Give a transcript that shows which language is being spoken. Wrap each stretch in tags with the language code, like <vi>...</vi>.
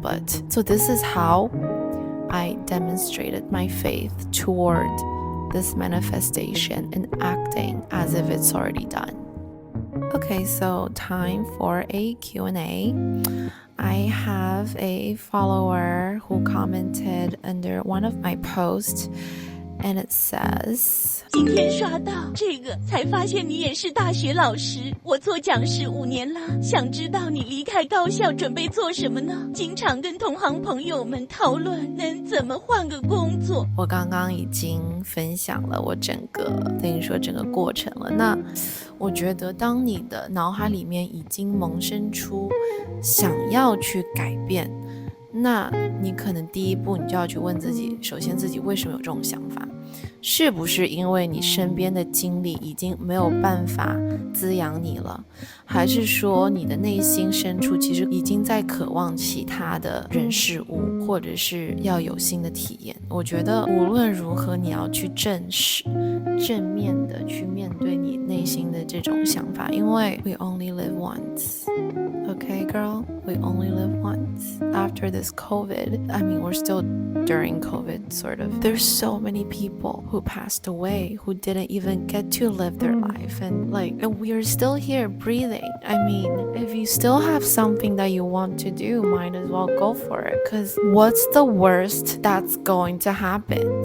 <en>But so this is how I demonstrated my faith toward this manifestation and acting as if it's already done. Okay, so time for a Q&A. I have a follower who commented under one of my posts, and it says,</en> <zh>今天刷到这个才发现你也是大学老师，我做讲师5年了，想知道你离开高校准备做什么呢？经常跟同行朋友们讨论能怎么换个工作。我刚刚已经分享了我整个过程了。那我觉得当你的脑海里面已经萌生出想要去改变，那你可能第一步你就要去问自己，首先自己为什么有这种想法，是不是因为你身边的经历已经没有办法滋养你了，还是说你的内心深处其实已经在渴望其他的人事物，或者是要有新的体验？我觉得无论如何，你要去正视，正面的去面对你内心的这种想法，因为</zh> <en>we only live once. Okay, girl, we only live once. After this COVID, I mean, we're still during COVID, sort of. There's so many people who passed away who didn't even get to live their life, and we're still here breathing. I mean, if you still have something that you want to do, might as well go for it, because what's the worst that's going to happen?</en>